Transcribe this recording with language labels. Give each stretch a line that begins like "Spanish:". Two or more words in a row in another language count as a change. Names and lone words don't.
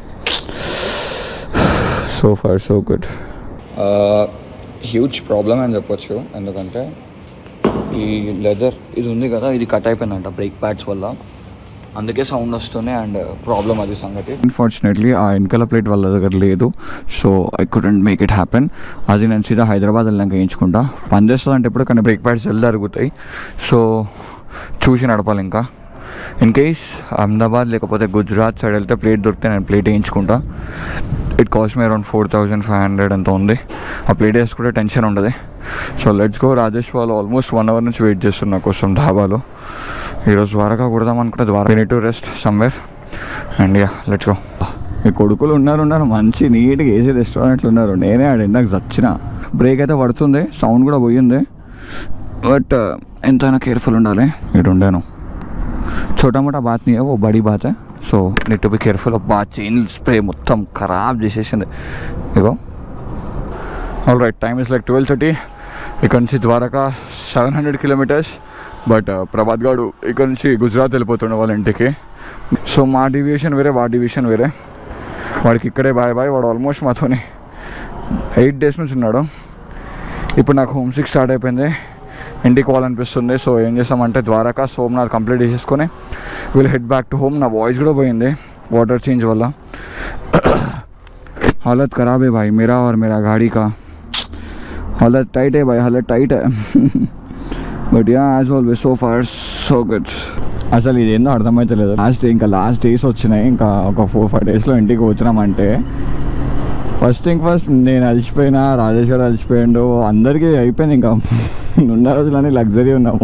English: so far so good. huge problem
Telugu: అని చెప్పొచ్చు, ఎందుకంటే ఈ లెదర్ ఇది ఉంది కదా, ఇది కట్ అయిపోయిందంట
English: brake pads
Telugu: వల్ల, అందుకే సౌండ్ వస్తుంది.
English: and problem
Telugu: అది సంగతి. అన్ఫార్చునేట్లీ ఆ వెనకాల ప్లేట్ వాళ్ళ దగ్గర లేదు,
English: so I couldn't make it happen.
Telugu: అది నేను సీదా హైదరాబాద్ వెళ్ళాక వేయించుకుంటా. పని చేస్తుంది అంటే ఇప్పుడు, కానీ
English: brake pads
Telugu: జల్ది అరుగుతాయి, సో చూసి నడపాలి. ఇంకా
English: in case
Telugu: అహ్మదాబాద్ లేకపోతే గుజరాత్ సైడ్ వెళ్తే ప్లేట్ దొరికితే నేను ప్లేట్ వేయించుకుంటా.
English: it cost me around 4,500
Telugu: ఎంత ఉంది. ఆ ప్లేట్ వేసుకుంటే టెన్షన్ ఉండదు.
English: so let's go.
Telugu: రాజేష్ వాళ్ళు ఆల్మోస్ట్ 1 hour నుంచి వెయిట్ చేస్తున్నా కోసం ధాబాలో. ఈరోజు ద్వారకా కొడదాం అనుకుంటే ద్వారకా
English: need to rest somewhere. and ya let's go.
Telugu: మీ కొడుకులు ఉన్నారు మంచి నీట్గా ఏసీ రెస్టారెంట్లు ఉన్నారు. నేనే ఆడ ఇందాక చచ్చిన. బ్రేక్ అయితే పడుతుంది, సౌండ్ కూడా పోయింది, బట్ ఎంతైనా కేర్ఫుల్ ఉండాలి. ఇటు ఉండాను
Hindi: छोटा मोटा बात नहीं है, वो बड़ी बात है.
English: so need to be careful.
Telugu: బాగా
English: chain spray
Telugu: మొత్తం ఖరాబ్ చేసేసింది.
English: ఇగో all right, time is like 12:30.
Telugu: ఇక్కడ నుంచి ద్వారకా 700 kilometers. బట్ ప్రభాత్ గాడు ఇక్కడ నుంచి గుజరాత్ వెళ్ళిపోతుండే వాళ్ళ ఇంటికి. సో మా డివియేషన్ వేరే, వాడి డివియేషన్ వేరే. వాడికి ఇక్కడే బాయ్. వాడు ఆల్మోస్ట్ మాతోని 8 days నుంచి ఉన్నాడు. ఇప్పుడు నాకు
English: home sick
Telugu: స్టార్ట్ అయిపోయింది, ఇంటికి పోవాలనిపిస్తుంది. సో ఏం చేస్తామంటే ద్వారకా సోమనాథ్ కంప్లీట్ చేసేసుకొని
English: will head back to home.
Telugu: నా వాయిస్ కూడా పోయింది
English: water change
Telugu: వల్ల.
Hindi: हालत ख़राब है भाई मेरा और मेरा गाड़ी का. हालत टाइट है भाई, हालत टाइट है.
English: but ya as always so far so good.
Telugu: అసలు ఇదేందో అర్థమైతే లేదు.
English: last days
Telugu: వచ్చినాయి. ఇంకా ఒక 4-5 daysలో ఇంటికి వచ్చినామంటే ఫస్ట్ నేను అలసిపోయినా, రాజేష్ గారు అలసిపోయిండు, అందరికీ అయిపోయింది. ఇంకా ఉన్న రోజులని లగ్జరీ ఉన్నాము.